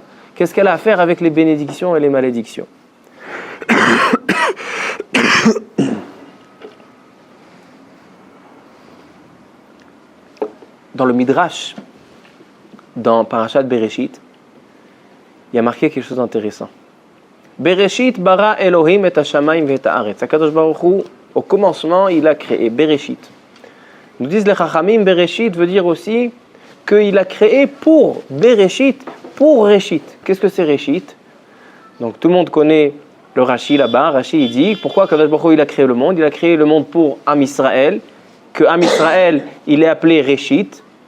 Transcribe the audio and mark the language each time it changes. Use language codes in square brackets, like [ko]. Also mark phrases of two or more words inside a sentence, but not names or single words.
[fr] Qu'est-ce qu'elle a à faire avec les bénédictions et les malédictions? Dans le Midrash, dans Parashat Bereshit, il y a marqué quelque chose d'intéressant. [he] בראשית ברא אלהים את השמים את הארץ. [fr] Akadosh Baruch Hu, au commencement, il a créé Bereshit. Nous disent les Chachamim, Bereshit veut dire aussi qu'il a créé pour Bereshit, pour Reshit. Qu'est-ce que c'est Reshit? Donc tout le monde connaît le Rashi là-bas. Rashi il dit pourquoi Akadosh Baruch Hu il a créé le monde? Il a créé le monde pour Am Israël, que Am Israël il est appelé Reshit.